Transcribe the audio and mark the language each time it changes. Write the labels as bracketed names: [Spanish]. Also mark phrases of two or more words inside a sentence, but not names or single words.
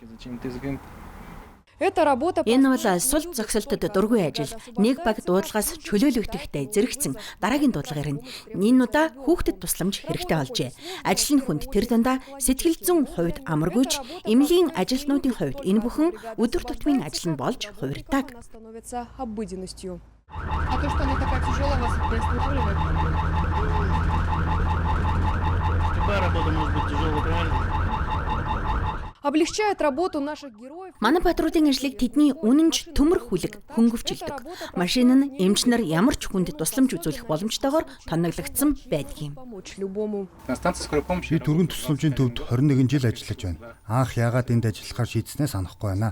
[Mongolian] Энэ бол сул зогсолтод дургүй ажил. Нэг баг дуудлагаас чөлөөлөгдөхдөө зэрэгцэн дараагийн дуудлага ирнэ. Энэ удаа хүүхдэд тусламж хэрэгтэй болжээ. Ажил нь хүнд тэр дундаа сэтгэл зүйн хувьд амаргүйч, эмнэлгийн ажилтнуудын хувьд энэ бүхэн өдөр тутмын ажил нь болж хувирдаг. [Russian] А то, что она такая тяжелая, вас не останавливает? Какая работа может быть тяжелой, правильно? Облегчает работу наших героев. [Mongolian] Манай патруудын ажлыг тэдний үнэнч төмөр хүлэг хөнгөвчлөдөг. Машин нь эмч нар ямар ч хүнд тусламж үзүүлэх боломжтойгоор тоноглогдсон байдгийг. Би түргэн тусламжийн төвд 21 жил ажиллаж байна. Анх яагаад энд ажиллахаар шийдснээ санахгүй байна.